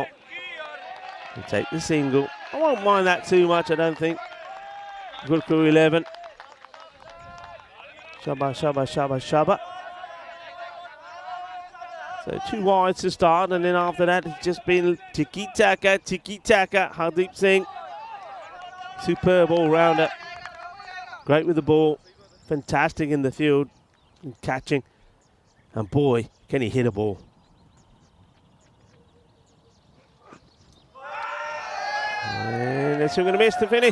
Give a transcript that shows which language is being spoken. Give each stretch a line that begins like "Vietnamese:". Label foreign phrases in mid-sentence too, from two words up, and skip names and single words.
English: And take the single. I won't mind that too much, I don't think. Good crew 11. Shabba, shabba, shabba, shabba. So 2 wides to start, and then after that it's just been tiki-taka, tiki-taka. Hardeep Singh, superb all-rounder. Great with the ball, fantastic in the field, and catching. And boy, can he hit a ball. And they're still going to miss to finish.